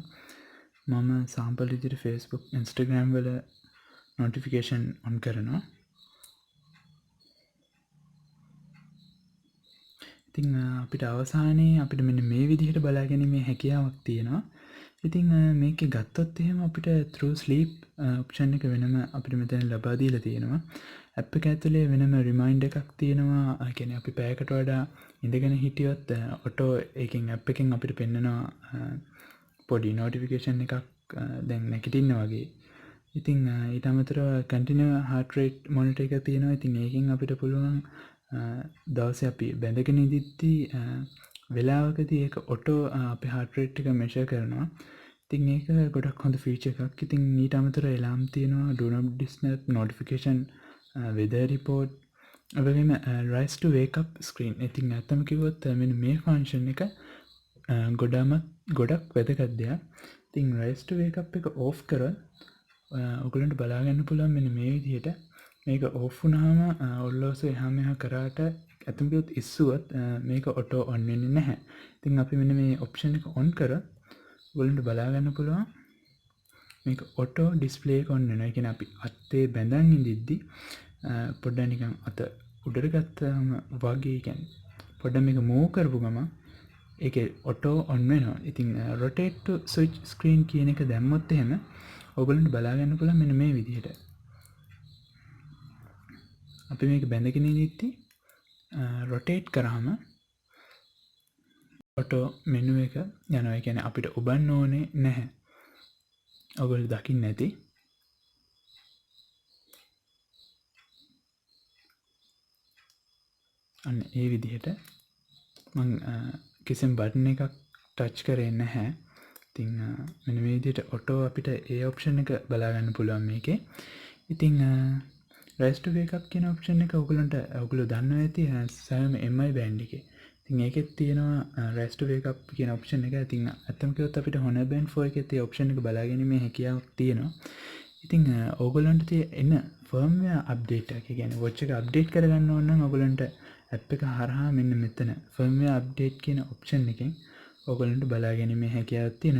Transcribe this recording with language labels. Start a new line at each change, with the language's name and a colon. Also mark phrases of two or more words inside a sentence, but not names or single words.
Sinhala: මම sample විදිහට Facebook Instagram වල
English: notification on
Sinhala: කරනවා. ඉතින් අපිට අවසානයේ අපිට මෙන්න මේ විදිහට බලා ගැනීමේ හැකියාවක් තියෙනවා. ඉතින් මේකේ ගත්තොත් එහෙම අපිට
English: through sleep option
Sinhala: එක වෙනම අපිට මෙතන ලබා දීලා තියෙනවා. app එක ඇතුලේ වෙනම reminder එකක් තියෙනවා. ඒ කියන්නේ අපි පැයකට වඩා ඉඳගෙන හිටියොත් auto එකකින් app එකෙන් අපිට පෙන්නනවා පොඩි notification එකක් දැන් නැගිටින්න වගේ. ඉතින් ඊට අමතරව
English: continue heart rate monitor
Sinhala: එකක් තියෙනවා. ඉතින් ඒකෙන් අපිට පුළුවන් දවසේ අපි බැඳගෙන ඉඳිද්දී වෙලාවකදී ඒක ඔටෝ අපේ
English: heart rate
Sinhala: එක measure කරනවා. ඉතින් ඒක ගොඩක් හොඳ feature එකක්. ඉතින් ඊට අමතරව alarm තියෙනවා,
English: do not disturb, notification, weather report, ඒ වගේම rise to wake up screen.
Sinhala: ඉතින් ඇත්තම කිව්වොත් මෙන්න මේ function එක ගොඩක් වැදගත් දෙයක්. ඉතින්
English: rise to wake up
Sinhala: එක off කරොත් ඔයගලන්ට බලා ගන්න පුළුවන් මෙන්න මේ විදිහට. මේක off වුණාම ඔරලෝසුව එහා මෙහා කරාට ඇත්තම කිව්වොත් ඉස්සුවත් මේක
English: auto on
Sinhala: වෙන්නේ නැහැ. ඉතින් අපි මෙන්න මේ option එක on කරොත් ඔයගලන්ට බලා ගන්න පුළුවන් මේක
English: auto display
Sinhala: එක on වෙනවා. ඒ කියන්නේ අපි අතේ බැඳන් ඉඳිද්දි පොඩ්ඩක් නිකන් අත උඩට ගත්තාම වගේ කියන්නේ පොඩ්ඩක් මේක move කරපු ගමන් ඒකේ
English: auto on
Sinhala: වෙනවා. ඉතින්
English: rotate to switch screen
Sinhala: කියන එක දැම්මොත් එහෙම ඔයගලන්ට බලා ගන්න පුළුවන් මෙන්න මේ විදිහට. අපි මේක බැඳගෙන ඉඳිද්දි rotate කරාම
English: auto menu
Sinhala: එක යනවා. ඒ කියන්නේ අපිට ඔබන්න ඕනේ නැහැ. ඔයගොල්ලෝ දකින්න ඇති. අන්න ඒ විදිහට මම කිසිම බටන් එකක් ටච් කරේ නැහැ. ඉතින් මෙන්න මේ විදිහට ඔටෝ අපිට ඒ ඔප්ෂන් එක බලා ගන්න පුළුවන් මේකේ. ඉතින්
English: rise to wake up
Sinhala: කියන ඔප්ෂන් එක ඔයගොල්ලෝ දන්නවා ඇති Xiaomi Mi band එකේ. ඉතින් ඒකෙත් තියෙනවා
English: rise to wake up
Sinhala: කියන ඔප්ෂන් එක. ඉතින් අත්තම කිව්වොත් අපිට Honor Band 4 එකේ තියෙන ඔප්ෂන් එක බලා ගැනීමේ හැකියාවක් තියෙනවා. ඉතින් ඕගොල්ලන්ට තියෙන
English: firmware update
Sinhala: එක කියන්නේ watch එක update කරගන්න ඕන නම් ඔයගොල්ලන්ට app එක හරහා මෙන්න මෙතන
English: firmware update
Sinhala: කියන option එකෙන් ඔයගොල්ලන්ට බලා ගැනීමේ හැකියාවක් තියෙනවා.